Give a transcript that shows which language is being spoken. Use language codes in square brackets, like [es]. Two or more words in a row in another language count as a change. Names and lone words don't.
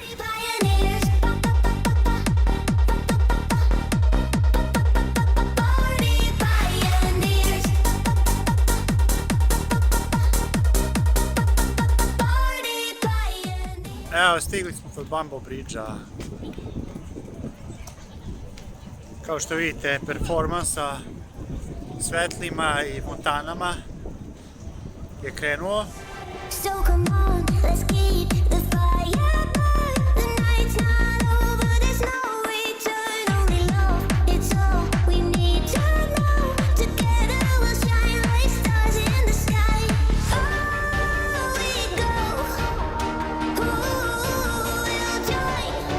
[sr] Evo, stigli smo kod Bumble Bridge-a. Kao što vidite, performans sa svetlima i fontanama je krenuo. [en] So come on, let's keep the fire burn. The night's not over, there's no return. Only love, it's all we need to know. Together we'll shine like stars in the sky. Oh, we go. Ooh, we'll join.